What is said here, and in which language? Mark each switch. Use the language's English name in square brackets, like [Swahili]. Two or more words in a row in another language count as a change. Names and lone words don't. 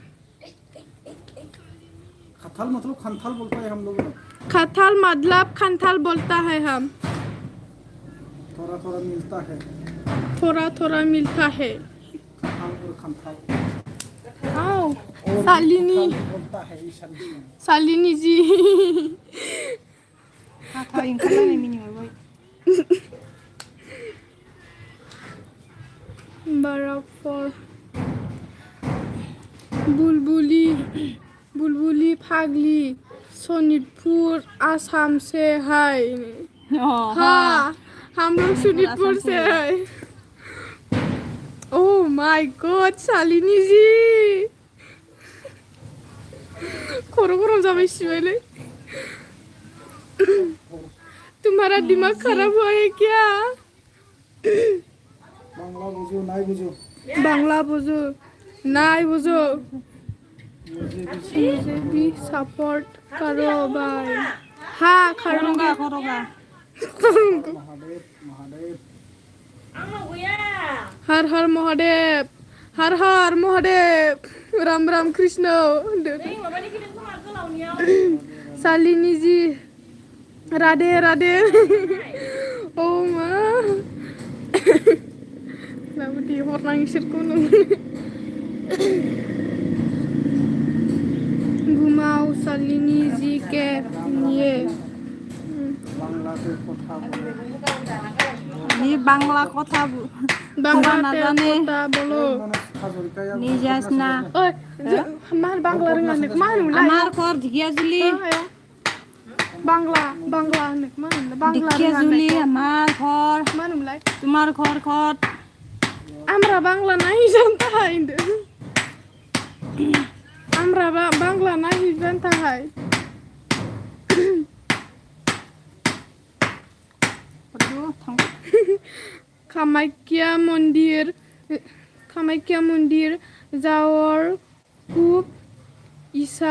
[Hindi] खथल मतलब खंथल बोलता है हम लोग। खथल मतलब खंथल बोलता है हम। थोड़ा थोड़ा मिलता है। थोड़ा थोड़ा मिलता है। खथल और खंथल। आओ सालिनी बोलता है ईशान। सालिनी जी। [Bodo] हाथा ओंखारलायनाय मिनिबाय। [Hindi] बराबर बुलबुली फागली सोनितपुर आसाम से है। हाँ हम लोग सोनितपुर से है। [English] oh my god [Bodo] शालिनी जी खोरो खोरो जाबाय सिबायलै। [Hindi] तुम्हारा दिमाग खराब हुआ है क्या? बांग्ला बुझो नहीं बुझो। बांग्ला बुझो नहीं बुझो। मुझे भी सपोर्ट करो भाई। हाँ करूँगा। महादेव महादेव। हर हर महादेव हर हर महादेव राम राम कृष्ण। शालिनी जी राधे राधे। [Bodo] ओ मा लाबोदि हरनां इसोरखौ घुमाओ [Hindi] शालिनी जी के लिए। बांग्ला से कथा बोलो। ये बांग्ला कथा बांग्ला ना जाने कथा बोलो। निजासना [Bodo] ओय मार बांग्ला रोङा होननायखौ मा होनोमोनलाय? [Bangla] আমার ঘর ঢেকিয়াজুলি [Bodo] बांग्ला होननायखौ मा होनोमोनलाय? बांग्ला [Bangla] ঢেকিয়াজুলি আমার ঘর [Bodo] मा होनोमोनलाय? [Hindi] तुम्हार घर खत [Bangla] আমরা বাংলা [Hindi] नहीं जानता है [Bangla] আমরা বাংলা [Hindi] नहीं जानता है। [Assamese] কামাখ্যা মন্দিৰ যাবৰ খুব ইচ্ছা।